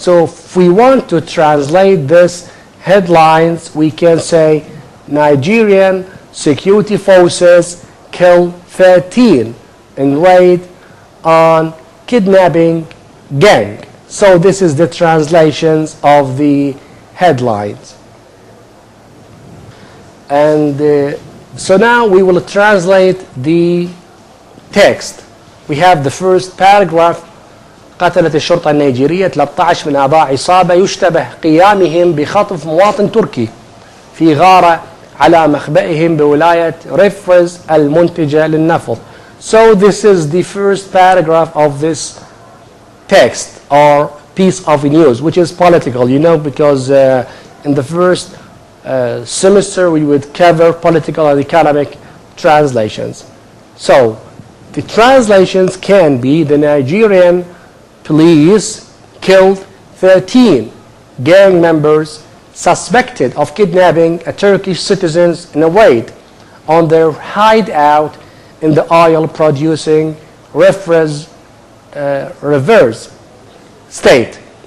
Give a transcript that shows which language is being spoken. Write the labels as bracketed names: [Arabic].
[English] So if we want to translate this headlines, we can say Nigerian security forces kill 13 in raid on kidnapping gang. So this is the translations of the headlines. And so now we will translate the text. We have the first paragraph. [Arabic] قتلت الشرطة النيجيرية 13 من أعضاء عصابة يشتبه قيامهم بخطف مواطن تركي في غارة على مخبئهم بولاية ريفرز المنتجة للنفط. [English] So this is the first paragraph of this text or piece of news, which is political, because in the first semester we would cover political and economic translations. So the translations can be: the Nigerian police killed 13 gang members suspected of kidnapping a Turkish citizens in a raid on their hideout in the oil-producing reverse state.